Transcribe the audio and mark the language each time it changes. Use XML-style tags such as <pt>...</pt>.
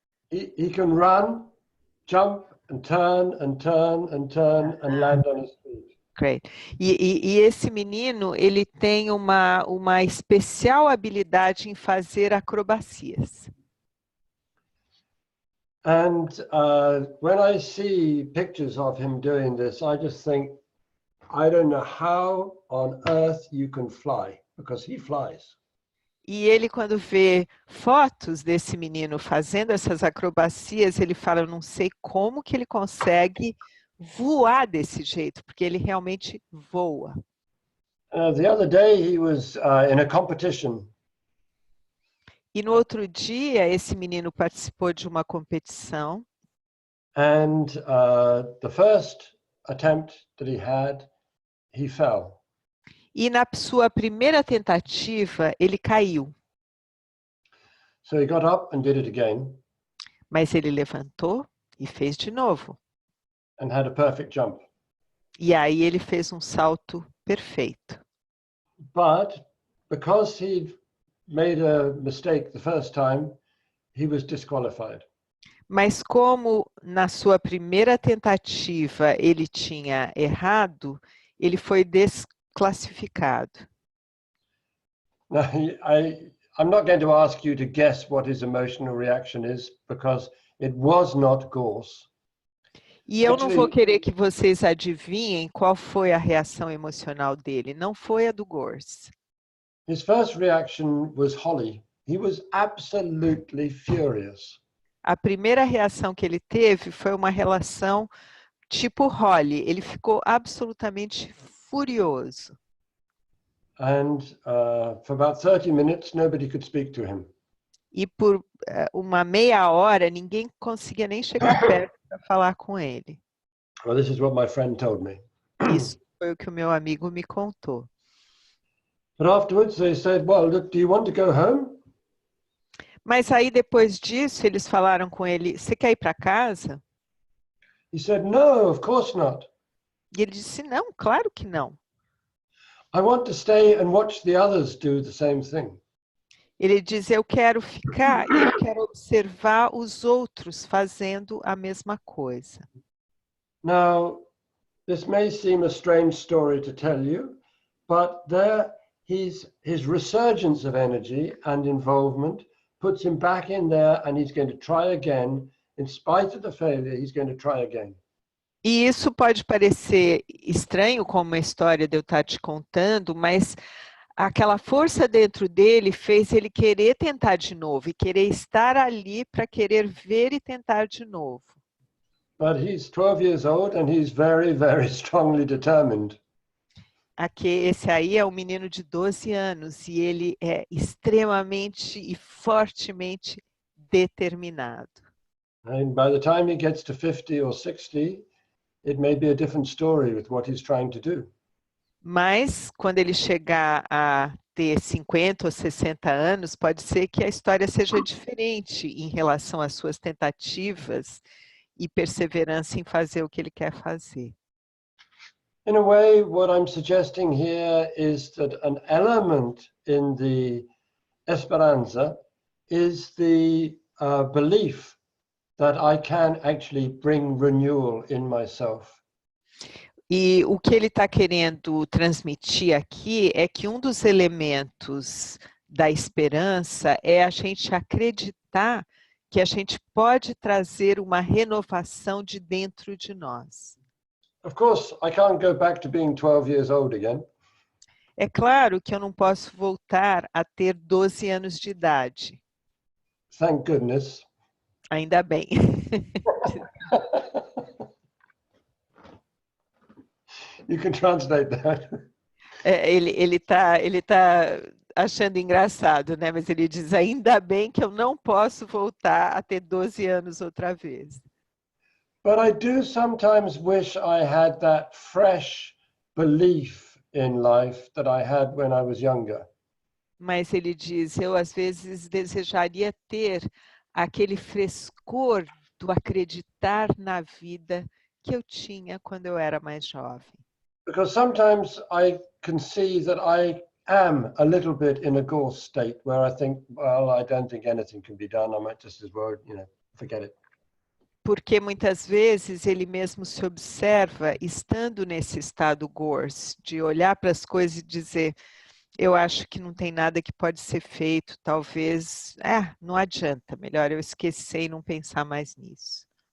<en>He can run, jump, and turn, and turn, and turn, and land on his feet. Great.</en> <pt>E esse menino, ele tem uma especial habilidade em fazer acrobacias.</pt> <en>And when I see pictures of him doing this, I just think, I don't know how on earth you can fly, because he flies.</en> <pt>E ele, quando vê fotos desse menino fazendo essas acrobacias, ele fala, eu não sei como que ele consegue voar desse jeito, porque ele realmente voa.</pt> <en>The other day he was in a competition.</en> <pt>E no outro dia, esse menino participou de uma competição.</pt> <en>And the first attempt that he fell.</en> <pt>E na sua primeira tentativa, ele caiu.</pt> <en>So he got up and did it again.</en> <pt>Mas ele levantou e fez de novo.</pt> <en>And had a perfect jump.</en> <pt>E aí ele fez um salto perfeito.</pt> <en>But because he'd made a mistake the first time, he was disqualified.</en> <pt>Mas como na sua primeira tentativa ele tinha errado, ele foi desclassificado.</pt> <en>Now, I'm not going to ask you to guess what his emotional reaction is, because it was not gorse.</en> <pt>E eu não vou querer que vocês adivinhem qual foi a reação emocional dele. Não foi a do Gorse.</pt> <en>His first reaction was Holly. He was absolutely furious.</en> <pt>A primeira reação que ele teve foi uma relação tipo Holly. Ele ficou absolutamente furioso.</pt> <en>And for about 30 minutes, nobody could speak to him.</en> <pt>E por uma meia hora, ninguém conseguia nem chegar perto para falar com ele.</pt> <en>Well, this is what my friend told me.</en> <pt>Isso foi o que o meu amigo me contou.</pt> <en>But afterwards they said, well, look, do you want to go home?</en> <pt>Mas aí depois disso, eles falaram com ele, você quer ir para casa?</pt> <en>He said, no, of course not.</en> <pt>E ele disse, não, claro que não.</pt> <en>I want to stay and watch the others do the same thing.</en> <pt>Ele diz, eu quero ficar e eu quero observar os outros fazendo a mesma coisa.</pt> <en>Now, this may seem a strange story to tell you, but his resurgence of energy and involvement puts him back in there, and he's going to try again. In spite of the failure, he's going to try again.</en> <pt>E isso pode parecer estranho como uma história de eu estar te contando, mas aquela força dentro dele fez ele querer tentar de novo e querer estar ali para querer ver e tentar de novo.</pt> <en>But he's 12 years old and he's very, very strongly determined.</en> <pt>Aqui, esse aí é um menino de 12 anos e ele é extremamente e fortemente determinado.</pt> <en>And by the time he gets to 50 or 60, it may be a different story with what he's trying to do.</en> <pt>Mas, quando ele chegar a ter 50 ou 60 anos, pode ser que a história seja diferente em relação às suas tentativas e perseverança em fazer o que ele quer fazer.</pt> <en>In a way, what I'm suggesting here is that an element in the esperança is the belief that I can actually bring renewal in myself.</en> <pt>E o que ele está querendo transmitir aqui é que um dos elementos da esperança é a gente acreditar que a gente pode trazer uma renovação de dentro de nós.</pt> <en>Of course, I can't go back to being 12 years old again.</en> <pt>É claro que eu não posso voltar a ter 12 anos de idade.</pt> <en>Thank goodness.</en> <pt>Ainda bem.</pt> <en>You can translate that.</en> <pt>Ele tá achando engraçado, né? Mas ele diz, ainda bem que eu não posso voltar a ter 12 anos outra vez.</pt> <en>But I do sometimes wish I had that fresh belief in life that I had when I was younger.</en> <pt>Mas ele diz, eu às vezes desejaria ter aquele frescor do acreditar na vida que eu tinha quando eu era mais jovem.</pt> <en>Because sometimes I can see that I am a little bit in a gorse state where I think, well, I don't think anything can be done. I might just as well, forget it.</en> <pt>Porque muitas vezes ele mesmo se observa estando nesse estado gorse, de olhar para as coisas e dizer, eu acho que não tem nada que pode ser feito, talvez, não adianta, melhor eu esquecer e não pensar mais nisso.</pt>